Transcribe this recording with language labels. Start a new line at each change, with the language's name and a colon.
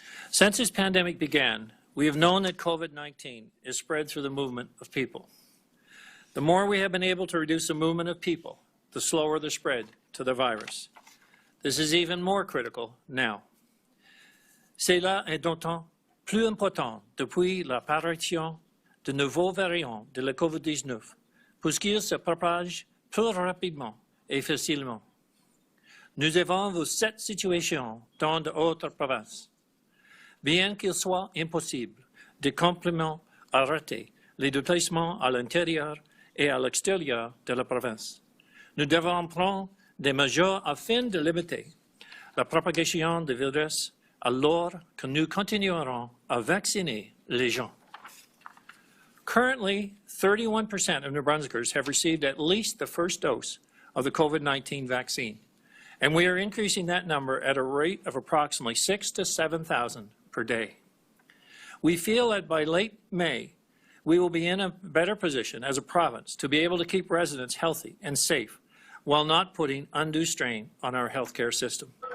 English: Since this pandemic began, we have known that COVID-19 is spread through the movement of people. The more we have been able to reduce the movement of people, the slower the spread to the virus. This is even more critical now.
French: Cela est d'autant plus important depuis l'apparition de nouveaux variants de la COVID-19, puisqu'ils se propagent plus rapidement et facilement. Nous avons vu cette situation dans d'autres provinces. Bien qu'il soit impossible de complètement arrêter les déplacements à l'intérieur et à l'extérieur de la province, nous devons prendre des mesures afin de limiter la propagation du virus alors que nous continuerons à vacciner les gens.
English: Currently, 31% of New Brunswickers have received at least the first dose of the COVID-19 vaccine, and we are increasing that number at a rate of approximately 6,000 to 7,000 per day. We feel that by late May, we will be in a better position as a province to be able to keep residents healthy and safe while not putting undue strain on our healthcare system.